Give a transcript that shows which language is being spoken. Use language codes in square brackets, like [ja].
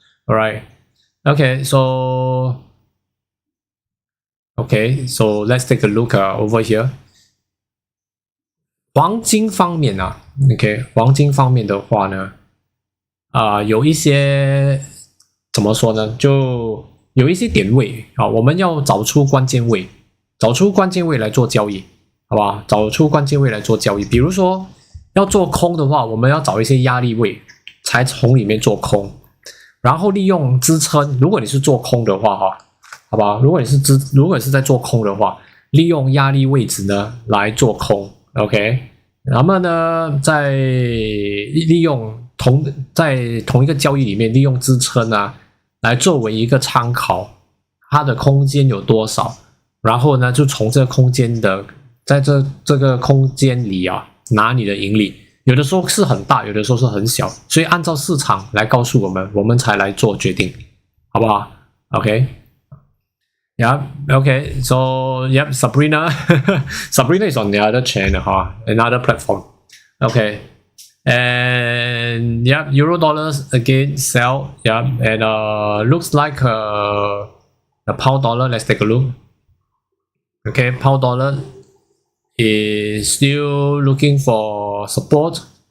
[en] All right. Okay, so let's take a look over here. [zh] 黄金方面OK， 黄金方面的话呢，有一些怎么说呢？就有一些点位我们要找出关键位，来做交易，好吧？找出关键位来做交易，比如说要做空的话，我们要找一些压力位，才从里面做空，然后利用支撑。如果你是做空的话，哈，好吧，如果你是在做空的话，利用压力位置呢来做空 ，OK。那么呢，利用在同一个交易里面利用支撑啊，来作为一个参考，它的空间有多少，然后呢，就从这个空间的，在这个空间里啊，拿你的盈利，有的时候是很大，有的时候是很小，所以按照市场来告诉我们，我们才来做决定，好不好 ？OK。Yeah, okay. [en] So, yep, Sabrina. Sabrina is on the other channel, another platform. Okay. And, yep, Euro dollars again sell. Yep, and looks like the pound dollar. Let's take a look. Okay, pound dollar is still looking for support.